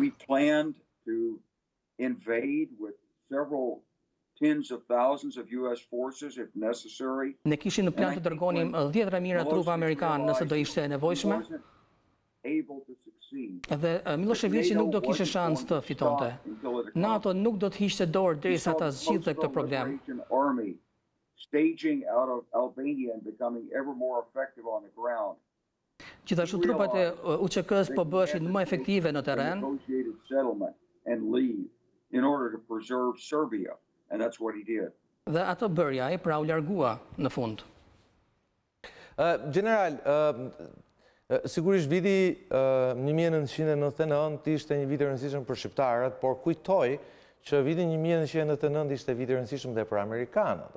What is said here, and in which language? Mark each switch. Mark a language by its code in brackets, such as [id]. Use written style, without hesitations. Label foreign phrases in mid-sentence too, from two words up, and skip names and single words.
[sq] Ne kishim në plan të dërgonim 10.000 trupa amerikanë nëse do ishte e nevojshme. Dhe Miloševići nuk do kishte shans të fitonte. NATO nuk do të hiqte dorë derisa ta zgjidhte këtë problem. [en] Staging out of Albania and becoming ever more effective on the ground. [sq] Gjithashtu trupat e UÇK-s po bëheshin më efektive në terren. Dhe atë bëri ai, pra u largua në fund. General, sigurisht viti 1999 ishte një vit i rëndësishëm për shqiptarët, por kujtoj që vitin 1999 ishte vit i rëndësishëm dhe për amerikanët.